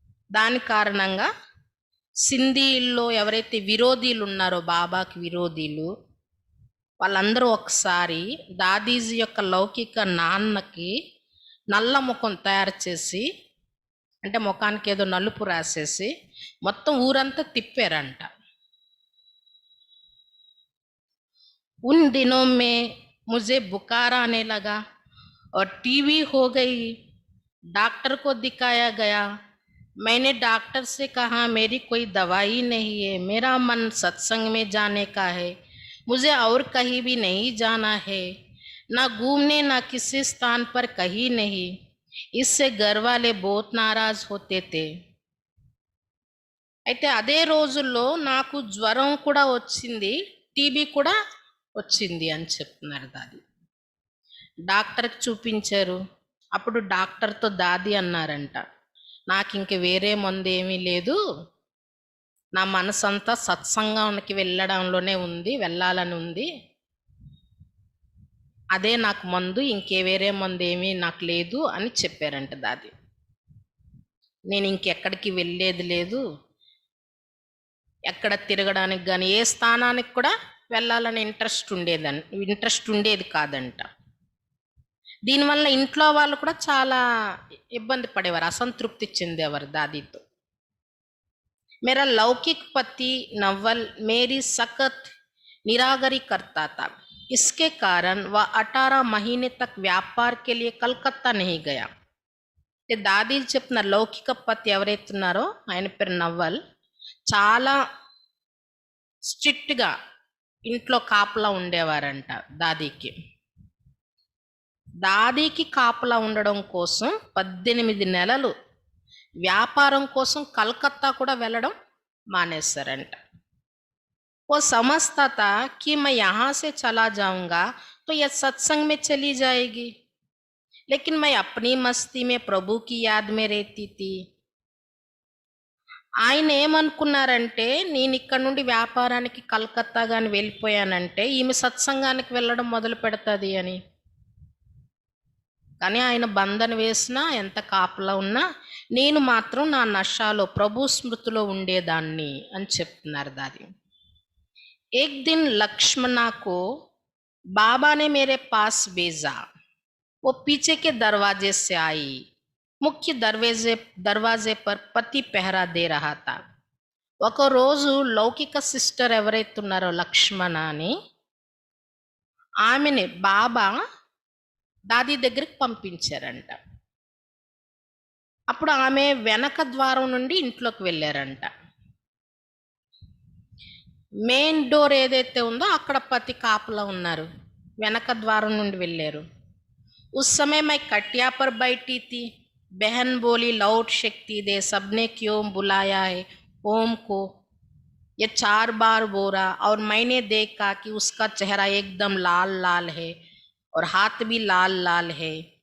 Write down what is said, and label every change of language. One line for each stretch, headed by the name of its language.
Telugu: దాని కారణంగా సింధీల్లో ఎవరైతే విరోధీలు ఉన్నారో, బాబాకి విరోధీలు, వాళ్ళందరూ ఒకసారి దాదీజీ యొక్క లౌకిక నాన్నకి నల్ల ముఖం తయారు చేసి, అంటే ముఖానికి ఏదో నలుపు రాసేసి మొత్తం ఊరంతా తిప్పారంట.
Hindi: उन दिनों में मुझे बुखार आने लगा और टीबी हो गई. डॉक्टर को दिखाया गया. मैंने डॉक्टर से कहा मेरी कोई दवाई नहीं है, मेरा मन सत्संग में जाने का है, मुझे और कहीं भी नहीं जाना है, ना घूमने ना किसी स्थान पर कहीं नहीं. इससे घर वाले बहुत नाराज होते थे.
Telugu: అయితే అదే రోజుల్లో నాకు జ్వరం కూడా వచ్చింది, టీబీ కూడా వచ్చింది అని చెప్తున్నారు దాది. డాక్టర్కి చూపించారు. అప్పుడు డాక్టర్తో దాది అన్నారంట, నాకు ఇంక వేరే మందు ఏమీ లేదు, నా మనసంతా సత్సంగానికి వెళ్ళడంలోనే ఉంది, వెళ్ళాలని ఉంది, అదే నాకు మందు, ఇంకే వేరే మందు ఏమీ నాకు లేదు అని చెప్పారంట దాది. నేను ఇంకెక్కడికి వెళ్ళేది లేదు, ఎక్కడ తిరగడానికి కానీ ఏ స్థానానికి కూడా వెళ్ళాలని ఇంట్రెస్ట్ ఉండేది కాదంట. దీనివల్ల ఇంట్లో వాళ్ళు కూడా చాలా ఇబ్బంది పడేవారు, అసంతృప్తి చెందేవారు దాదీతో.
Hindi: मेरा लौकिक पति नवल मेरी सख्त निराकरी करता था. इसके कारण वह 18 महीने तक व्यापार के लिए कलकत्ता नहीं गया.
Telugu: దాదీ చెప్పిన లౌకిక పతి ఎవరైతే ఉన్నారో ఆయన పేరు నవ్వల్, చాలా స్ట్రిక్ట్గా ఇంట్లో కాపలా ఉండేవారంట దాదీకి. దాదీకి కాపలా ఉండడం కోసం 18 నెలలు వ్యాపారం కోసం కలకత్తా కూడా వెళ్ళడం మానేశారంట.
Hindi: वो समझता था कि मैं यहाँ से चला जाऊंगा तो यह सत्संग में चली जाएगी, लेकिन मैं अपनी मस्ती में प्रभु की याद में रहती थी.
Telugu: ఆయన ఏమనుకున్నారంటే, నేను ఇక్కడ నుండి వ్యాపారానికి కలకత్తా కానీ వెళ్ళిపోయానంటే ఈమె సత్సంగానికి వెళ్ళడం మొదలు పెడతాది అని. కానీ ఆయన బంధన వేసినా, ఎంత కాపలా ఉన్నా, నేను మాత్రం నా నషాలో ప్రభు స్మృతిలో ఉండేదాన్ని అని చెప్తున్నారు దాది.
Hindi: एक दिन लक्ष्मणा को बाबा ने मेरे पास भेजा. वो पीछे के दरवाजे से आई. मुख्य दरवाजे पर पति पहरा दे रहा था.
Telugu: ఒక రోజు లౌకిక సిస్టర్ ఎవరైతే ఉన్నారో లక్ష్మణ అని, ఆమెని బాబా దాది దగ్గరికి పంపించారంట. అప్పుడు ఆమె వెనక ద్వారం నుండి ఇంట్లోకి వెళ్ళారంట. మెయిన్ డోర్ ఏదైతే ఉందో అక్కడ పతి కాపలా ఉన్నారు, వెనక ద్వారం నుండి వెళ్ళారు.
Hindi: उस समय मैं कटिया पर बैठी थी. बहन बोली, लौट शक्ति दे, सबने क्यों बुलाया है ओम को. ये 4 बार बोला और मैंने देखा कि उसका चेहरा एकदम लाल लाल है और हाथ भी लाल लाल है.